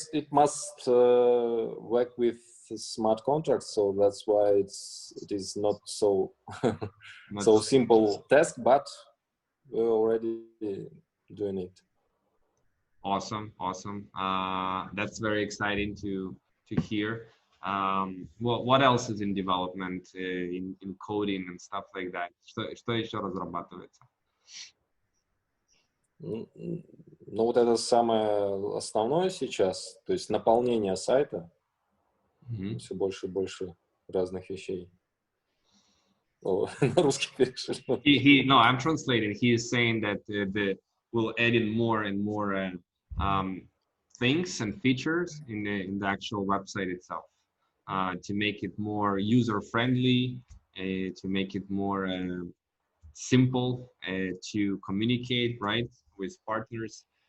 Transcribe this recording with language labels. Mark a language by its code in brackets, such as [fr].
[en] It must work with smart contracts, so that's why it is not so so simple task, but we're already doing it. Awesome. That's very exciting to hear. Well, what else is in development in coding and stuff like that? [ru] Что еще разрабатывается? Ну, вот это самое основное сейчас, то есть наполнение сайта, все больше и больше разных вещей. О, на русский перешли. [en] No, I'm translating. He is saying that we'll add in more and more things and features in the actual website itself to make it more user-friendly, to make it more simple to communicate, right, with partners.